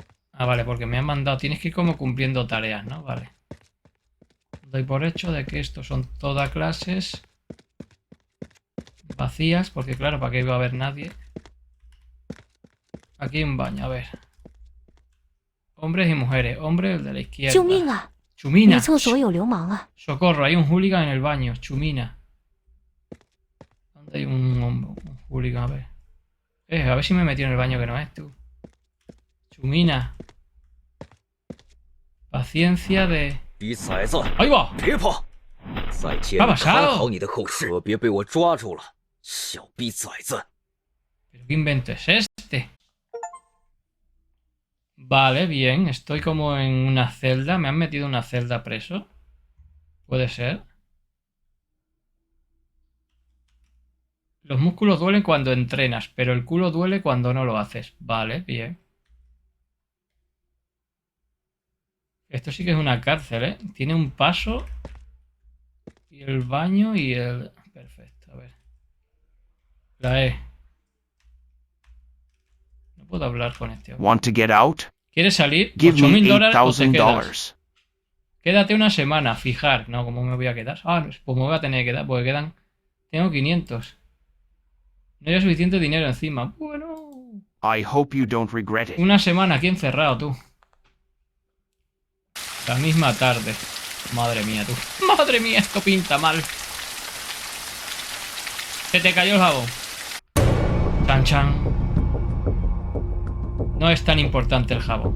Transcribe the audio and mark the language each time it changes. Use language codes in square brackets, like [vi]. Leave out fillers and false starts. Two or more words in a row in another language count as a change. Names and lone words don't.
[es] Ah, vale, porque me han mandado... Tienes que ir como cumpliendo tareas, ¿no? Vale. Doy por hecho de que estos son todas clases vacías, porque claro, ¿para qué iba a haber nadie? Aquí hay un baño, a ver. Hombres y mujeres. Hombre, el de la [zh] 救命 [es] izquierda. [zh] 啊！女 [es] Chumina. [zh] 厕所有流氓啊！ [es] Socorro, hay un hooligan en el baño. Chumina. ¿Dónde hay un hooligan? A ver. A ver si me he metido en el baño que no es tú. Chumina. Paciencia de... [zh] 逼崽子， [es] ¡Ahí va! [zh] 别跑！在监 [es] ¿Qué ha [zh] 看 [es] pasado? [zh] 好你的后事，可别被我抓住了，小逼崽子！ [es] ¿Pero qué invento es este? Vale, bien. Estoy como en una celda. ¿Me han metido en una celda preso? Puede ser. Los músculos duelen cuando entrenas, pero el culo duele cuando no lo haces. Vale, bien. Esto sí que es una cárcel, ¿eh? Tiene un paso y el baño y el... Perfecto, a ver. La E. No puedo hablar con este hombre. [en] Want to get out? [es] ¿Quieres salir? [en] Give me [es] $8.000 o te quedas. $8,000. Quédate una semana, fijar. No, ¿cómo me voy a quedar? Ah, pues me voy a tener que quedar, porque quedan... Tengo 500. No hay suficiente dinero encima. Bueno... [en] I hope you don't regret it. [es] Una semana aquí encerrado, tú. La misma tarde. Madre mía, tú. Madre mía, esto pinta mal. Se te cayó el jabón. Chan, chan. No es tan importante el jabón.